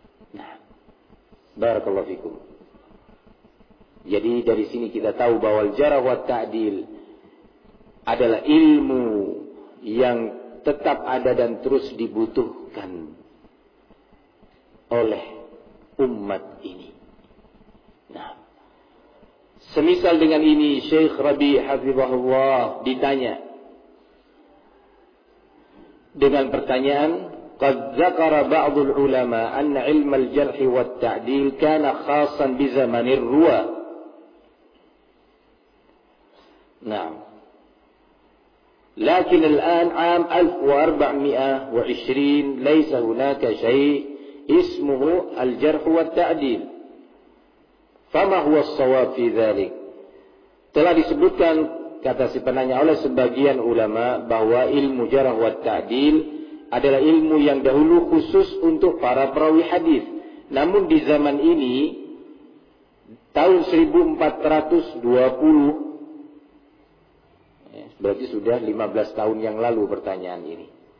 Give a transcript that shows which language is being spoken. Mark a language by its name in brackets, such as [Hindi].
[Indonesian] Nah, barakallahu fikum. Jadi dari sini kita tahu bahwa al-jarh wa ta'dil adalah ilmu yang tetap ada dan terus dibutuhkan oleh umat ini. Nah, semisal dengan ini, Syekh Rabi Hafizahullah ditanya dengan pertanyaan, [Arabic] قَدْ ذَكَرَ بَعْضُ الْعُلَمَا أَنَّ عِلْمَ الْجَرْحِ وَالتَّعْدِيلِ كَانَ خَاصًا بِزَمَنِ الرُّوَى. [Indonesian] Nah, [Arabic] لكن الآن عام 1420 ليس هناك شيء اسمه الجرح والتعديل. فما هو الصواب في ذلك؟ [Indonesian] Telah disebutkan, kata si penanya, oleh sebagian ulama bahwa ilmu jarh wa ta'dil adalah ilmu yang dahulu khusus untuk para perawi hadis. Namun di zaman ini, tahun 1420, berarti sudah 15 tahun yang lalu pertanyaan ini.